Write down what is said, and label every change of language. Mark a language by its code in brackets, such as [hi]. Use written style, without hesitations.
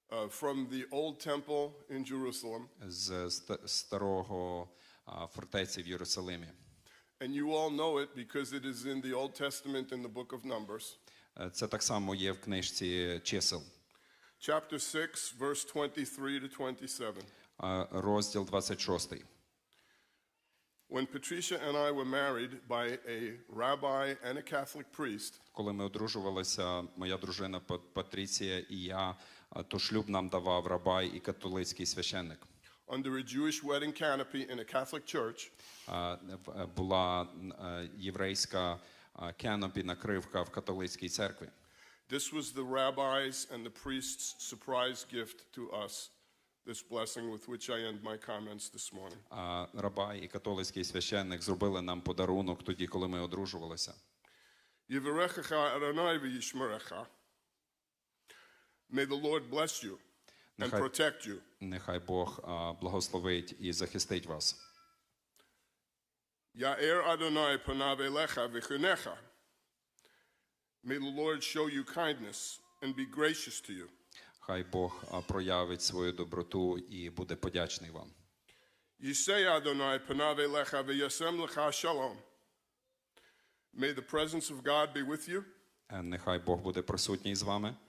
[en] from the Old Temple in Jerusalem. [uk] з старого фортеці в Єрусалимі. [en] And you all know it because it is in the Old Testament in the book of Numbers. [uk] Це так само є в книжці чисел. [en] Chapter 6, verse 23 to 27. [uk] Розділ 26. [en] When Patricia and I were married by a rabbi and a Catholic priest, [uk] Коли ми одружувалися, моя дружина Патріція і я, то шлюб нам давав рабай і католицький священник. [en] under a Jewish wedding canopy in a Catholic church, [uk] Була єврейська canopy, накривка в католицькій церкві. [en] this was the rabbi's and the priest's surprise gift to us, this blessing with which I end my comments this morning. [uk] Рабай і католицький священник зробили нам подарунок тоді, коли ми одружувалися. [he] Yivarechecha Adonai v'yishmerecha. [en] May the Lord bless you and protect you. [uk] Нехай Бог благословить і захистить вас. [he] Ya'er Adonai panav elecha v'chunecha. [en] May the Lord show you kindness and be gracious to you. [uk] Хай Бог проявить свою доброту і буде подячний вам. [he] Yisei Adonai panav elecha v'yasem lecha shalom. [en] May the presence of God be with you, [uk] Нехай Бог буде присутній з вами.